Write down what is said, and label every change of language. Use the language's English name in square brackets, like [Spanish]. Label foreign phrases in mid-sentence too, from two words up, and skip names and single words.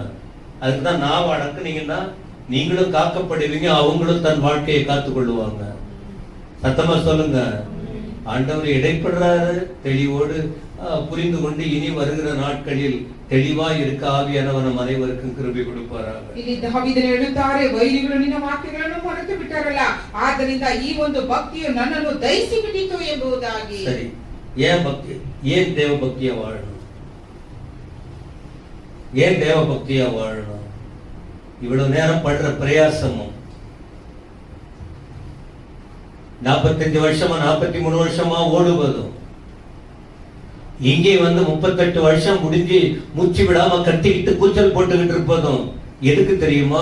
[Tamil] அதுக்குதான் நான் அடக்குனீங்கன்னா நீங்களும் காக்கப்படுவீங்க, அவங்களும் தன் வாழ்க்கையை காத்துக் கொள்ளுவாங்க. சத்தமா சொல்லுங்க. ஆண்டவர் இடைப்படுறாரு, தெளிவோடு புரிந்து கொண்டு இனி வருகிற நாட்களில் தெளிவா இருக்க ஆவியானவர் நம் அனைவருக்கும் கிருபை கொடுப்பாராக. [Kannada] ಇಲ್ಲಿ ದಾವೀದನು ಹೇಳುತ್ತಾರೆ, ವೈರಿಗಳು ನಿನ್ನ ವಾಕ್ಯಗಳನ್ನು ಮರೆತು ಬಿಟ್ಟರಲ್ಲ, ಆದ್ದರಿಂದ ಈ ಒಂದು ಭಕ್ತಿಯು ನನ್ನನ್ನು ದಹಿಸಿ ಬಿಟ್ಟಿತು ಎಂಬುದಾಗಿ. [Tamil] சரி, ஏன் பக்தி? ஏன் தேவ பக்தியா வாழணும்? ஏன் தேவ பக்தியா வாழணும்? இவ்வளவு நேரம் படுற பிரயாசமும் 45 வருஷமா 43 வருஷமா ஓடுவதும், இங்கே வந்து 38 வருஷம் முடிஞ்சு மூச்சு விடாம கத்திக்கிட்டு கூச்சல் போட்டுக்கிட்டு இருப்பதும் எதுக்கு தெரியுமா?